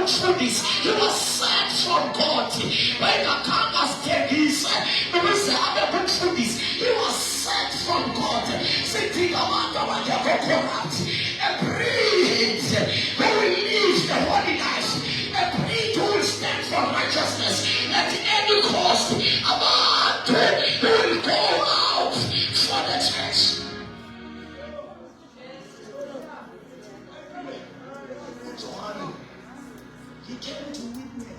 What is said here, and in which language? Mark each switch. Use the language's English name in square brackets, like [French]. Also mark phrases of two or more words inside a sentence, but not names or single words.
[English] umfundisi. He was sent from God. [North Ndebele] Wayengakanga sithengise ukuze abe ngumfundisi. [English] He was sent from God. [North Ndebele] Sidinga abantu abangekho corrupt. [English] A breed who will live the holy life. A breed who will stand for righteousness at any cost. Abantu who will go out for the church. He came to witness.